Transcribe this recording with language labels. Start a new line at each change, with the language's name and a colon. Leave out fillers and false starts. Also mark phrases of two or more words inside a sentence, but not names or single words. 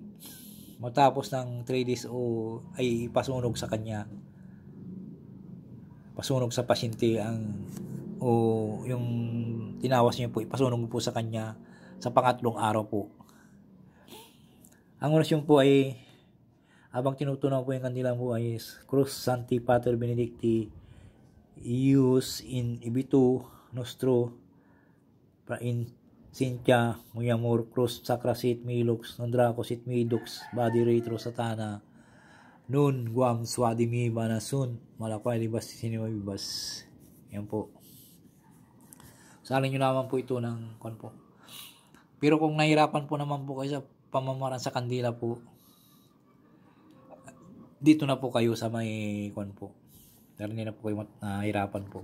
Filipino: Matapos ng 3 days ay ipasunog sa kanya, pasunog sa pasyente yung tinawas nyo po, ipasunog po sa kanya sa pangatlong araw po. Ang orasyon po ay
Latin: habang tinutunaw po yung kandila po ay Cruz Sancti Pater Benedicti ius in ibitu nostro in Cynthia Muyamur Cruz Sacra Sit Milux Nondraco Sit Midux Body Retro Satana Nun Guam Swadimi Banasun Malakway Libas Sinimabibas.
Filipino: Yan po. Salin nyo naman po ito ng kon po. Pero kung nahirapan po naman po kayo sa pamamaraan sa kandila po, dito na po kayo sa may kwan po. Pero hindi na po kayo nahirapan po.